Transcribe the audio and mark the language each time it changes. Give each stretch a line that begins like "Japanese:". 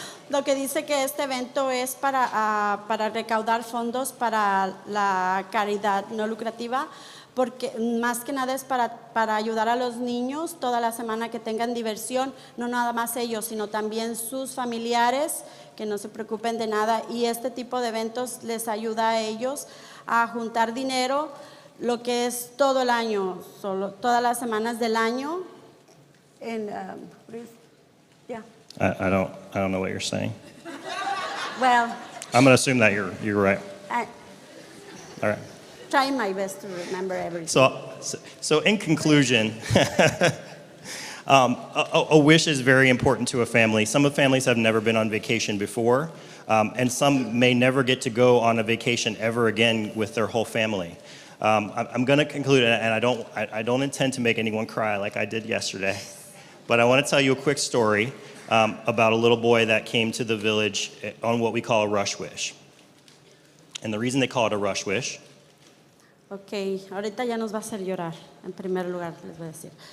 Spanish: Lo que dice que este evento es para recaudar fondos para la caridad no lucrativa, porque más que nada es para ayudar a los niños toda la semana que tengan diversión, no nada más ellos, sino también sus familiares, que no se preocupen de nada, y este tipo de eventos les ayuda a ellos a juntar dinero, lo que es todo el año, todas las semanas del año.
English: And, yeah. I don't know what you're saying. Well, I'm going to assume that you're right. All right. Trying my best to remember everything. So in conclusion, a wish is very important to a family. Some families have never been on vacation before, and some may never get to go on a vacation ever again with their whole family. I'm going to conclude, and I don't intend to make anyone cry like I did yesterday, but I want to tell you a quick story about a little boy that came to the village on what we call a rush wish. And the reason they call it a rush wish.
Spanish: Ok, ahorita ya nos va a hacer llorar, en primer lugar, les voy a decir.